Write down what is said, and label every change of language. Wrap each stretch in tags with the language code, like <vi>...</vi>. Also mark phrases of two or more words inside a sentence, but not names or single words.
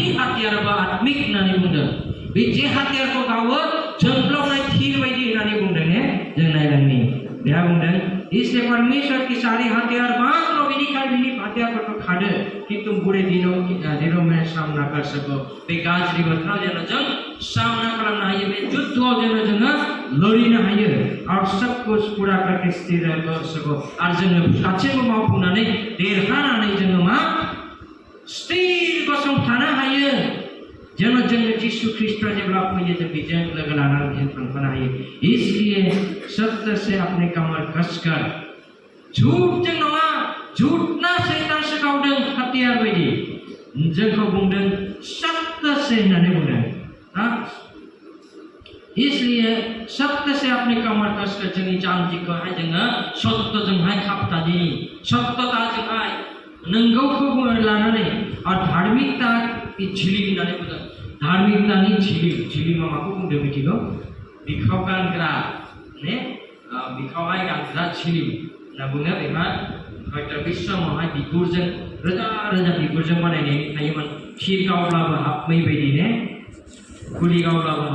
<brx>हाथियाराबो आत्मिक होननानै बुंदों बे जे हाथियारखौ गावो जोंब्लावनाय थिर बायदि होननानै बुंदों जों नायलांनि बेहा बुंदों</brx> <hi>इसलिए परमेश्वर की सारी हथियार बांध लो</hi> <brx>बेनिखायनो बिनि हथियारफोरखौ खादो</brx> <hi>किन्तु बुरे दिनों में सामना कर सको</hi> <brx>बे गाज्रि बोथोराव जेन जों सामना खालामनो हायो बे युद्धआव जेन जोङो लड़िनो हायो</brx> <hi>और सब कुछ पूरा करके स्थिर कर सको</hi> <brx>आरो जोङो गासैबो मावफुंनानै देरहानानै जोङो मा स्थिर गसंथानो हायो जेन जोङो यीशु ख्रीष्ट जेब्ला फैयो जों बेजों लोगो लानानै जों थांफानो हायो</brx> <hi>इसलिए सत्य से अपने कमर कसकर</hi> <brx>झूठजों नङा झूठना शैतान सिखावदों हथियार बायदि जोंखौ बुंदों</brx> <hi>सत्य से</hi> <brx>होननानै बुंदों</brx> <hi>इसलिए सत्य से अपने कमर कसकर</hi> <brx>जोंनि जानजिखौहाय जोङो सत्यजोंहाय खाबथानि सत्यताजोंहाय नंगौखौ लानानै</brx> <hi>और धार्मिकता की झिलिम</hi> <brx>होननानै बुंदों धार्मिकतानि झिलिमा माखौ बुंदों मिथिगौ बिखाव गानग्रा बिखावहाय गानग्रा झिलिम होनना बुङो बेहा हयथ' बे समावहाय बिगुरजों रोजा बिगुरजों बानायनाय थायोमोन खिर गावब्लाबो हाबमै बायदि खुलि गावब्लाबो</brx>